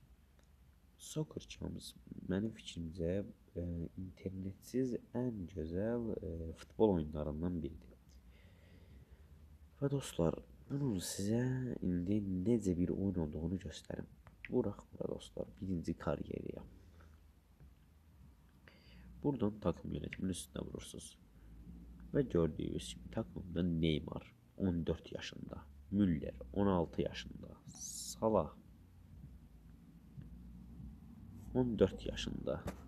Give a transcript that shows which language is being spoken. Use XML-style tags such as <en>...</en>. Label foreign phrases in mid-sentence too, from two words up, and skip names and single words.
<az>Soccer Champs mənim fikrimcə internetsiz ən gözəl futbol oyunlarından biridir. Və dostlar, bunun sizə indi necə bir oyun olduğunu göstərim. Vuraq bura dostlar, birinci karyeriya.</az> <tr>Buradan takım yönetiminin üstüne vurursunuz. Ve gördüğünüz gibi takımda Neymar 14 yaşında, Müller 16 yaşında, Salah 14 yaşında.</tr>